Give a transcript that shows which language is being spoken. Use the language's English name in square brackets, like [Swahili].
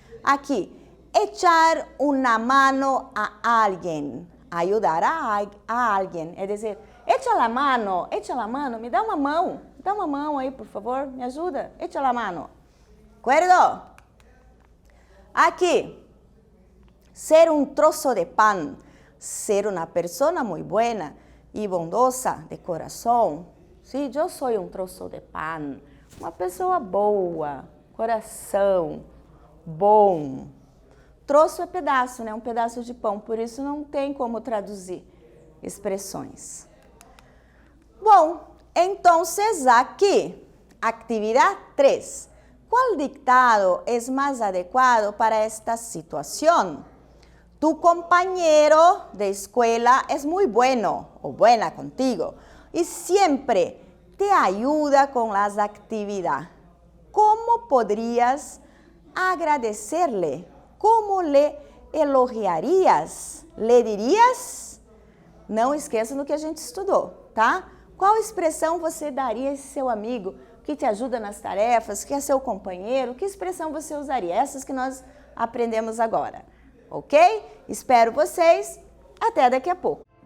[Spanish] Aqui, echar una mano a alguien, ayudar a alguien, [Portuguese] é dizer, [Spanish] echa la mano, [Portuguese] me dá uma mão aí, por favor, me ajuda, [Spanish] echa la mano. ¿Acuerdo? Aqui, ser un trozo de pan, ser una persona muy buena y bondosa de corazón. [Portuguese] Sim, eu sou um troço de pan. Uma pessoa boa, coração, bom. Troço é pedaço, né? Um pedaço de pão, por isso não tem como traduzir expressões. Bom, então aqui, atividade 3. Qual dictado é mais adequado para esta situação? [Spanish] Tu compañero de escuela es muy bueno o buena contigo y siempre te ayuda con las actividades. ¿Cómo podrías agradecerle? ¿Cómo le elogiarías? ¿Le dirías? [Portuguese] Não esqueça do que a gente estudou, tá? Qual expressão você daria a esse seu amigo que te ajuda nas tarefas, que é seu companheiro? Que expressão você usaria? Essas que nós aprendemos agora. Ok? Espero vocês. Até daqui a pouco.